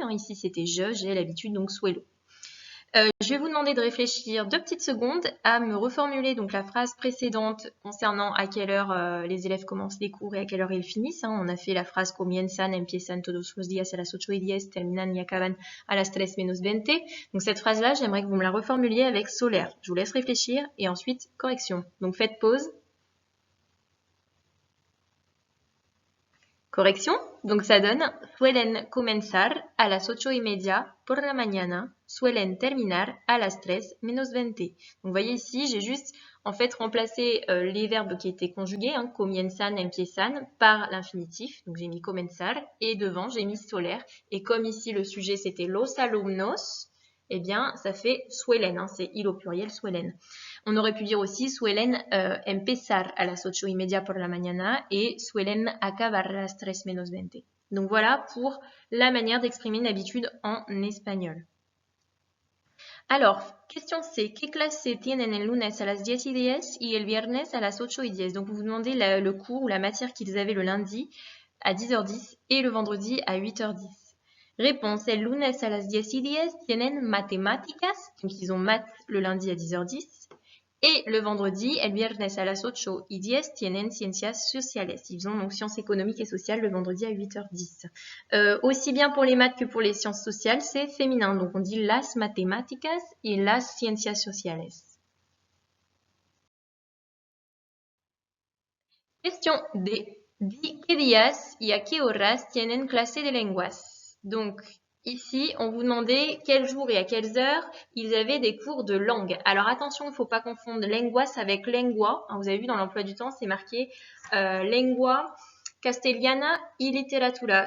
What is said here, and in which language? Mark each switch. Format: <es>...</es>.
<fr>Hein, ici c'était j'ai l'habitude, donc suelo. Je vais vous demander de réfléchir 2 petites secondes à me reformuler donc la phrase précédente concernant à quelle heure les élèves commencent les cours et à quelle heure ils finissent. Hein. On a fait la phrase</fr> <es>comienzan, empiezan todos los días a las 8:10, terminan y acaban a las 3:20.</es> <fr>Donc cette phrase-là, j'aimerais que vous me la reformuliez avec solaire. Je vous laisse réfléchir et ensuite correction. Donc faites pause. Correction, donc ça donne</fr> <es>suelen comenzar a las 8:30 por la mañana, suelen terminar a las 3:20.</es> <fr>Donc vous voyez ici, j'ai juste en fait remplacé les verbes qui étaient conjugués, hein, comienzan, empiezan, par l'infinitif. Donc j'ai mis comenzar et devant j'ai mis solaire. Et comme ici le sujet c'était los alumnos, eh bien ça fait suelen, hein, c'est il au pluriel suelen. On aurait pu dire aussi</fr> <es>suelen empezar a las 8:30 por la mañana et suelen acabar a las 3:20.</es> <fr>Donc voilà pour la manière d'exprimer une habitude en espagnol. Alors, question C.</fr> <es>¿Qué clase tienen el lunes a las 10:10 y el viernes a las 8:10?</es> <fr>Donc vous vous demandez le cours ou la matière qu'ils avaient le lundi à 10h10 et le vendredi à 8h10. Réponse,</fr> <es>el lunes a las 10:10 tienen matemáticas,</es> <fr>donc ils ont maths le lundi à 10h10. Et le vendredi,</fr> <es>el viernes a las 8:10 tienen ciencias sociales.</es> <fr>Ils ont donc sciences économiques et sociales le vendredi à 8h10. Aussi bien pour les maths que pour les sciences sociales, c'est féminin. Donc on dit las matemáticas et las ciencias sociales.</fr> <es>Question D. ¿Qué días y a qué horas tienen clase de lenguas?</es> <fr>Donc ici, on vous demandait quels jours et à quelles heures ils avaient des cours de langue. Alors attention, il ne faut pas confondre lenguas avec lengua. Vous avez vu dans l'emploi du temps, c'est marqué lengua castellana y literatura.</fr>